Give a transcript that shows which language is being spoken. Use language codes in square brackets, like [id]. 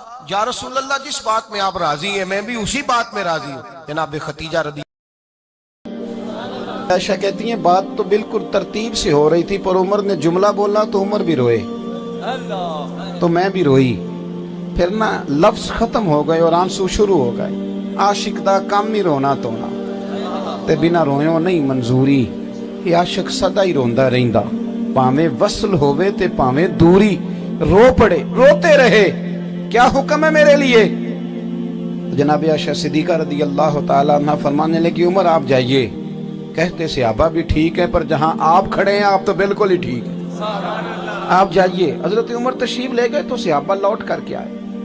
[ur] یا رسول اللہ جس بات میں آپ راضی ہیں میں بھی اسی بات میں راضی ہوں. جناب خدیجہ رضی عائشہ کہتی ہیں بات تو بالکل ترتیب سے ہو رہی تھی پر عمر نے جملہ بولا تو عمر بھی روئے تو میں بھی روئی. پھر نا لفظ ختم ہو گئے اور آنسو شروع ہو گئے. [pa] عاشق دا کام ہی رونا تونا تے بنا رویوں نہیں منظوری. یہ عاشق سدا ہی روندا رہندا پاویں وصل ہووے تے پاویں دوری. [ur] رو پڑے روتے رہے کیا حکم ہے میرے لیے. جناب عائشہ صدیقہ رضی اللہ تعالیٰ عنہ فرمانے لگی عمر آپ جائیے. کہتے صحابہ بھی ٹھیک ہے پر جہاں آپ کھڑے ہیں آپ تو بالکل ہی ٹھیک ہیں آپ جائیے. حضرت عمر تشریف لے گئے تو صحابہ لوٹ کر کے آئے.